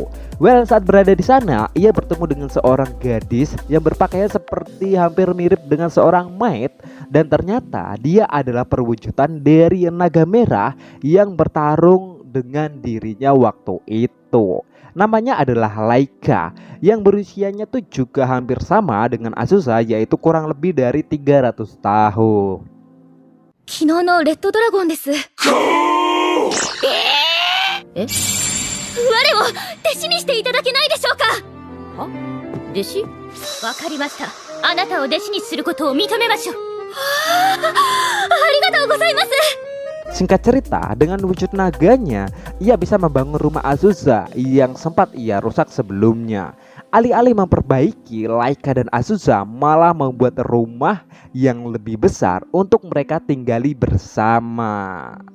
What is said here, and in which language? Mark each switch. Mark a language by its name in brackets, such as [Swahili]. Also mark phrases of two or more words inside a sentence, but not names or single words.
[Indonesian] Well, saat berada di sana, ia bertemu dengan seorang gadis yang berpakaian seperti hampir mirip dengan seorang maid, dan ternyata dia adalah perwujudan dari naga merah yang bertarung dengan dirinya waktu itu. Namanya adalah Laika, yang berusianya tuh juga hampir sama dengan Azusa, yaitu kurang lebih dari 300 tahun. [Japanese] 昨日のレッドドラゴンです。我を弟子にしていただけないでしょうか。は？弟子？わかりました。あなたを弟子にすることを認めましょう。ありがとうございます。 [Indonesian] Singkat cerita, dengan wujud naganya, ia bisa membangun rumah Azusa yang sempat ia rusak sebelumnya. Alih-alih memperbaiki, Laika dan Azusa malah membuat rumah yang lebih besar untuk mereka tinggali bersama.